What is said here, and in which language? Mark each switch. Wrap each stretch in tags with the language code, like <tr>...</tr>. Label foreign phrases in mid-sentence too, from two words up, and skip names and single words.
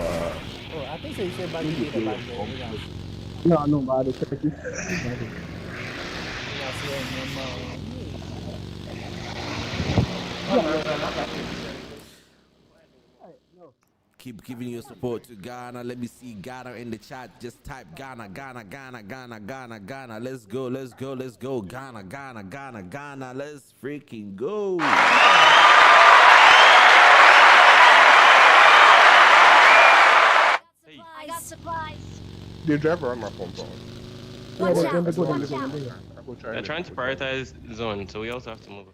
<en>oh, I think so. You said Baggy did the back there. No, no, but the Turkish. Keep giving your support to Ghana. Let me see Ghana in the chat. Just type Ghana, Ghana, Ghana, Ghana, Ghana, Ghana. Let's go, let's go, let's go. Ghana, Ghana, Ghana, Ghana. Let's freaking go. I got supplies. They drive around my compound. Watch out. Watch out. They're trying to prioritize zone, so we also have to move.</en>